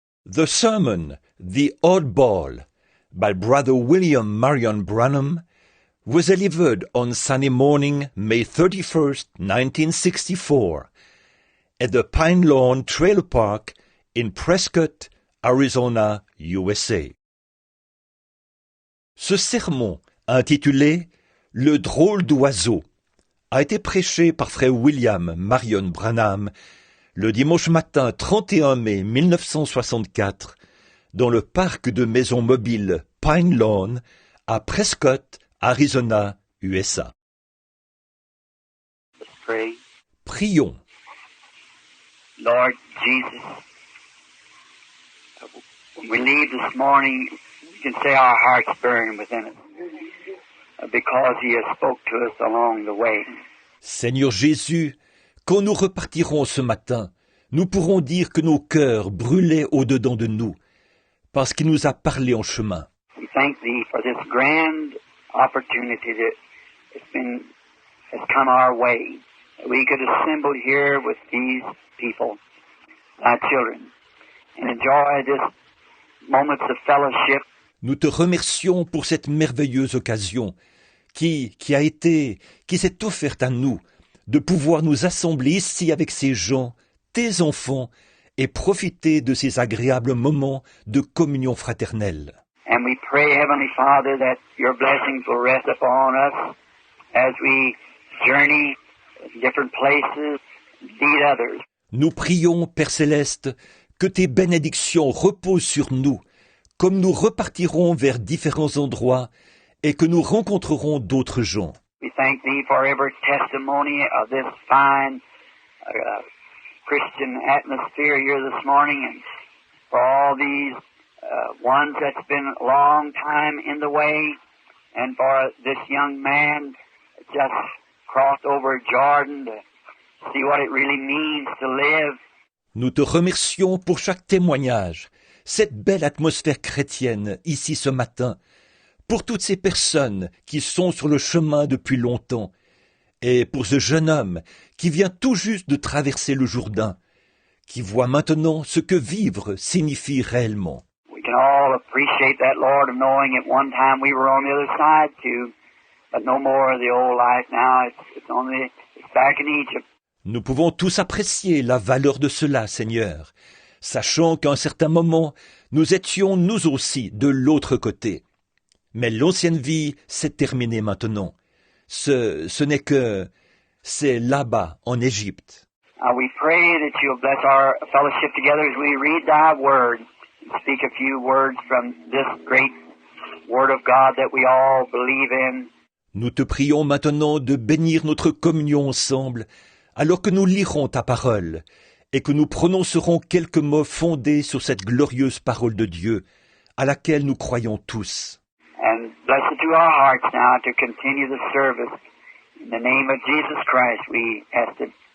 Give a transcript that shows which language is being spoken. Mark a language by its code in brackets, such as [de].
[en] The sermon, The Oddball, by Brother William Marion Branham, was delivered on Sunday morning, May 31st, 1964, at the Pine Lawn Trailer Park in Prescott, Arizona, USA. [fr] Ce sermon, intitulé « Le drôle d'oiseau », a été prêché par frère William Marion Branham le dimanche matin 31 mai 1964 dans le parc de maisons mobiles Pine Lawn à Prescott, Arizona, USA. Prions. [en] Lord Jesus, when we leave this morning, we can say our hearts burn within us because He has spoke to us along the way. [fr] Seigneur Jésus, quand nous repartirons ce matin, nous pourrons dire que nos cœurs brûlaient au-dedans de nous, parce qu'il nous a parlé en chemin. [en] We thank Thee for this grand opportunity that has come our way. We could assemble here with these people, Thy children, and enjoy this moments of fellowship. [fr] Nous te remercions pour cette merveilleuse occasion qui s'est offerte à nous de pouvoir nous assembler ici avec ces gens, tes enfants, et profiter de ces agréables moments de communion fraternelle. [en] And we pray, Heavenly Father, that Your blessings will rest upon us as we journey to different places, lead others. [fr] Nous prions, Père Céleste, que tes bénédictions reposent sur nous, comme nous repartirons vers différents endroits et que nous rencontrerons d'autres gens. [en] We thank Thee for every testimony of this fine Christian atmosphere here this morning, and for all these ones that's been a long time in the way, and for this young man that just crossed over Jordan to see what it really means to live. [fr] Nous te remercions pour chaque témoignage, cette belle atmosphère chrétienne ici ce matin, pour toutes ces personnes qui sont sur le chemin depuis longtemps, et pour ce jeune homme qui vient tout juste de traverser le Jourdain, qui voit maintenant ce que vivre signifie réellement. [en] We can all appreciate that, Lord, of knowing at one time we were on the other side too, but no more of the old life now. It's back in Egypt. [fr] Nous pouvons tous apprécier la valeur de cela, Seigneur, sachant qu'à un certain moment, nous étions nous aussi de l'autre côté. Mais l'ancienne vie s'est terminée maintenant. Ce n'est que... c'est là-bas, en Égypte. [en] We pray that you'll bless our fellowship together as we read Thy Word and speak a few words from this great Word of God that we all believe in. [fr] Nous te prions maintenant de bénir notre communion ensemble, alors que nous lirons ta parole, et que nous prononcerons quelques mots fondés sur cette glorieuse parole de Dieu, à laquelle nous croyons tous. [en] And bless it to our hearts now to continue the service. In the name of Jesus Christ we ask it.